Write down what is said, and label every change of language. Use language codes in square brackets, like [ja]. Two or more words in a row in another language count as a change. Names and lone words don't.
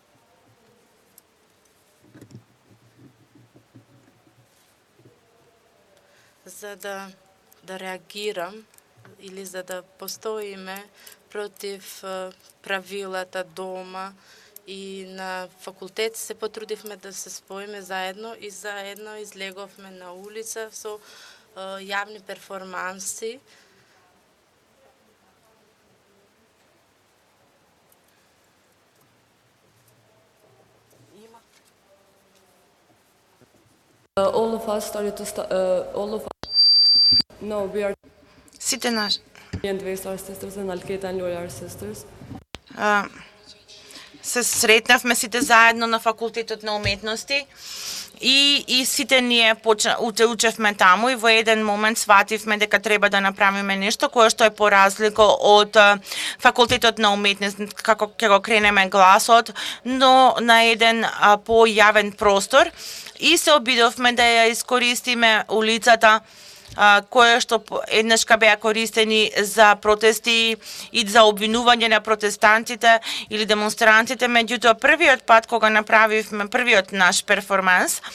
[mk] За да реагирам или за да постоиме против правилата дома И на факултет се потрудивме да се споиме заедно и заедно излеговме на улица со јавни перформанси. [en] All of us started to all of us. No, we are [mk] Сите наши [en] and we are sisters and Alketa and Lori are sisters. [mk] се сретнавме сите заедно на факултетот на уметности и сите ние учевме таму и во еден момент свативме дека треба да направиме нешто кое што е поразлика од факултетот на уметности, како ќе го кренеме гласот, но на еден појавен простор и се обидовме да ја искористиме улицата која што еднашка беа користени за протести и за обвинување на протестантите или демонстрантите, меѓутоа првиот пат кога направивме првиот наш перформанс